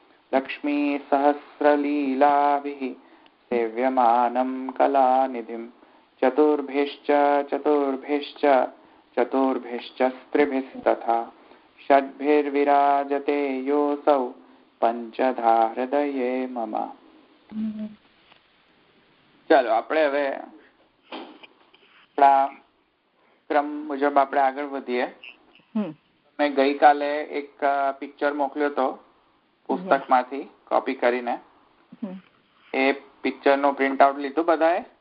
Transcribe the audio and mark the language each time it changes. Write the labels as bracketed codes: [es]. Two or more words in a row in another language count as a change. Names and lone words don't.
[sa] लक्ष्मीसहस्रलीलाभिः सेव्यमानं कलानिधिं चतुर्भिश्च स्त्रिभिस्तथा षड्भिर्विराजते योऽसौ पंचधा हृदये मम। [gu] ચાલો આપણે હવે ક્રમ મુજબ આપણે આગળ વધીએ. મેં ગઈકાલે એક પિક્ચર મોકલ્યો હતો પુસ્તકમાંથી કોપી કરીને. એ પિક્ચર નો [en] print out [gu] લીધું બધાએ?